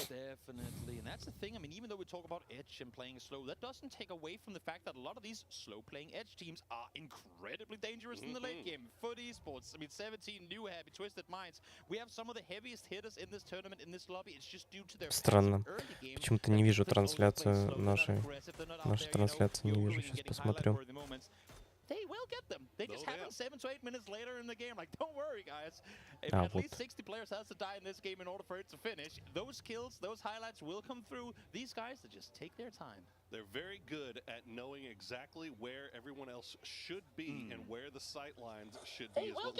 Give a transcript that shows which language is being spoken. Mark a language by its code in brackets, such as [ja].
[en] Definitely, and that's the thing. I mean, even though we talk about edge and playing slow, that doesn't take away from the fact that a lot of these slow-playing edge teams are incredibly dangerous in the late game. Foot Esports, I mean, 17 new happy Twisted Minds. We have some of the heaviest hitters in this tournament, in this lobby. It's just due to their [ru] странно. Почему-то не вижу трансляцию нашей трансляции не вижу. Сейчас посмотрю. [en] They will get them. They just happen 7 to 8 minutes later in the game. Like, don't worry, guys. At least 60 players has to die in this game in order for it to finish. Those kills, those highlights will come through. These guys, they just take their time. They're very good at knowing exactly where everyone else should be and where the sight lines should be as well.